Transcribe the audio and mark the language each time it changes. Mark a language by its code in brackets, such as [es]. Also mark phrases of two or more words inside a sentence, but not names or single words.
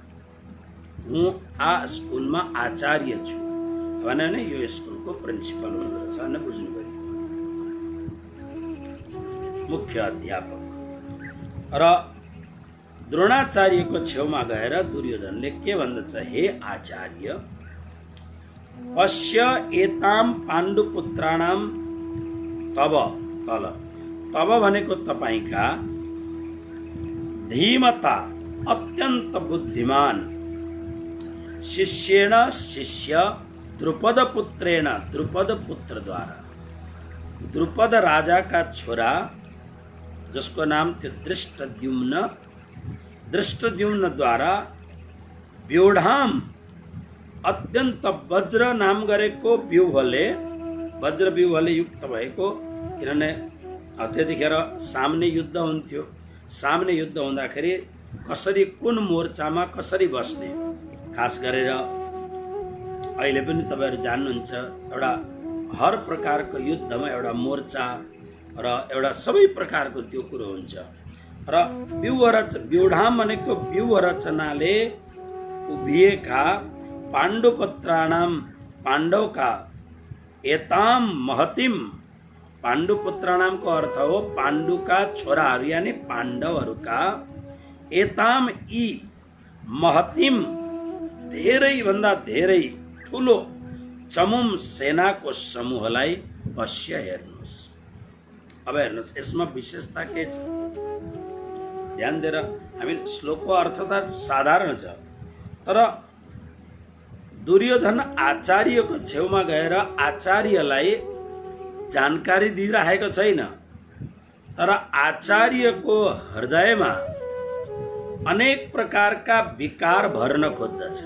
[ne] म आ स्कुलमा आचार्य छु भने नै यो स्कुलको प्रिन्सिपल हुनुहुन्छ भने बुझ्नु पर्यो, मुख्य अध्यापक। र द्रोणाचार्यको छेउमा गएर दुर्योधनले के भन्दछ, [sa] हे आचार्य पश्य एताम पाण्डुपुत्राणाम तब तल। [ne] तब भनेको तपाईका धीमता अत्यन्त बुद्धिमान शिष्येण शिष्य द्रुपद पुत्रेण द्रुपद पुत्रद्वारा, द्रुपद राजा का छोरा जसको नाम थियो दृष्टद्युम्न, दृष्टद्युम्न द्वारा व्यूढाम अत्यन्त वज्र नाम गरेको व्यूहले, वज्र व्यूहले युक्त भएको, किनभने त्यतिखेर सामने युद्ध हुन्थ्यो। सामने युद्ध हुँदाखेरि कसरी कुन मोर्चामा कसरी बस्ने, खास गरेर अहिले पनि तपाईहरु जान्नुहुन्छ एउटा हर प्रकारको युद्धमा एउटा मोर्चा र एउटा सबै प्रकारको त्यो कुरो हुन्छ। र व्यूढाम भनेको व्यूह रचनाले उभिएका पाण्डुपुत्राणाम पाण्डवका [sa] एताम महतिम, [ne] पाण्डुपुत्राणाम को अर्थ हो पाण्डुका छोराहरू यानी पाण्डवहरूका, एताम ई महतिम धेरै भन्दा धेरै ठुलो चमुम सेनाको समूहलाई पश्य हेर्नुहोस्। अब हेर्नुहोस् यसमा विशेषता के छ ध्यान दिएर, हामी श्लोकको अर्थ त साधारण छ तर दुर्योधन आचार्यको छेउमा गएर आचार्यलाई जानकारी दिइरहेको छैन, तर आचार्यको हृदयमा अनेक प्रकारका विकार भर्न खोज्दछ।